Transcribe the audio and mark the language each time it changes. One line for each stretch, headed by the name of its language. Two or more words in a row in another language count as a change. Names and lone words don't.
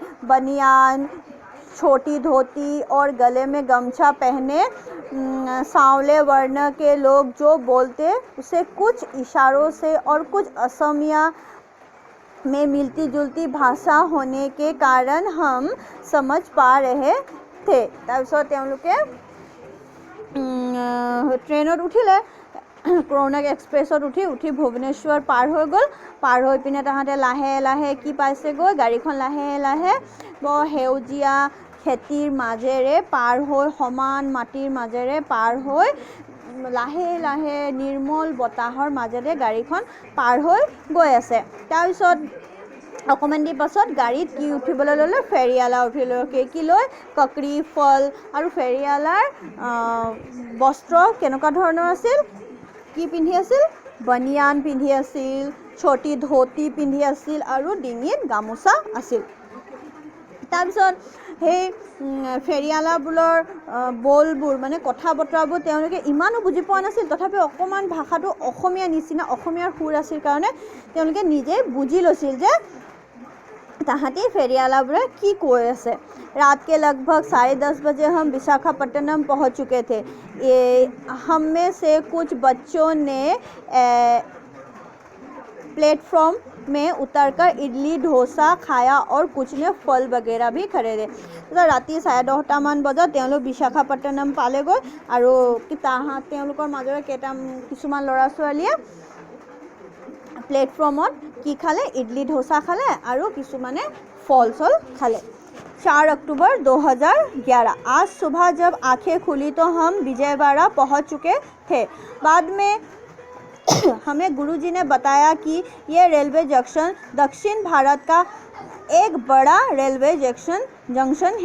Hindi: बनियान, छोटी धोती और गले में गमछा पहने सांवले वर्ण के लोग जो बोलते उसे कुछ इशारों से और कुछ असमिया में मिलती जुलती भाषा होने के कारण हम समझ पा रहे थे।
Assamese: তাৰপিছত তেওঁলোকে ট্ৰেইনত উঠিলে, কোণাৰ্ক এক্সপ্ৰেছত উঠি ভুৱনেশ্বৰ পাৰ হৈ গ'ল। পাৰ হৈ পিনে তাহাঁতে লাহে লাহে কি পাইছেগৈ, গাড়ীখন লাহে লাহে বৰ সেউজীয়া খেতিৰ মাজেৰে পাৰ হৈ, সমান মাটিৰ মাজেৰে পাৰ হৈ, লাহে লাহে নিৰ্মল বতাহৰ মাজেৰে গাড়ীখন পাৰ হৈ গৈ আছে। তাৰপিছত অকণমান দেৰি পাছত গাড়ীত কি উঠিবলৈ ল'লে, ফেৰিয়ালা উঠিলৈ। কি লৈ, ককৰি, ফল। আৰু ফেৰিয়ালাৰ বস্ত্ৰ কেনেকুৱা ধৰণৰ আছিল, কি পিন্ধি আছিল, বনিয়ান পিন্ধি আছিল,
Hindi: छोटी धोती
Assamese: পিন্ধি আছিল আৰু ডিঙিত গামোচা আছিল। তাৰপিছত সেই ফেৰিয়ালাবোৰৰ বলবোৰ মানে কথা বতৰাবোৰ তেওঁলোকে ইমানো বুজি পোৱা নাছিল, তথাপিও অকণমান ভাষাটো অসমীয়া নিচিনা, অসমীয়াৰ সুৰ আছিল কাৰণে তেওঁলোকে নিজে বুজি লৈছিল যে তাহাঁতি ফেৰিয়ালাবোৰে কি কৈ আছে।
Hindi: रात के लगभग 10:30 बजे हम विशाखापट्टनम पहुंच चुके थे। हम में से कुछ बच्चों ने प्लेटफॉर्म में उतरकर इडली डोसा खाया और कुछ ने फल वगैरह भी खरीदे।
Assamese: राति 10:30মান বজাত তেওঁলোক বিশাখাপট্টনম পালেগৈ আৰু তেওঁলোকৰ মাজৰে কিছুমান ল'ৰা ছোৱালীয়ে প্লেটফৰ্মত কি খালে, ইডলি ডোসা খালে আৰু কিছুমানে ফল খালে।
Hindi: 4 अक्टूबर 2011 आज सुबह जब आंखें खुली तो हम विजयवाड़ा पहुंच चुके थे। बाद में हमें गुरुजी ने बताया कि यह रेलवे जंक्शन दक्षिण भारत का एक बड़ा रेलवे जंक्शन है।